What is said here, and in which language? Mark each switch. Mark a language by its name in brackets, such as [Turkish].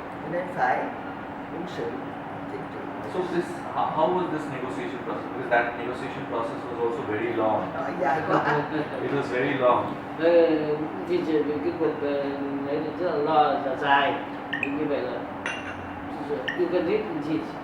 [Vietnamese] Cho nên phải quân sự chính trị. [English] So this, how was this negotiation process? Because that negotiation process was also very long. [Vietnamese] Nói dài quá. [English] It was very long. [Vietnamese] Thì cái cuộc đấy là rất là lo là dài, như vậy là [English] you can read in this.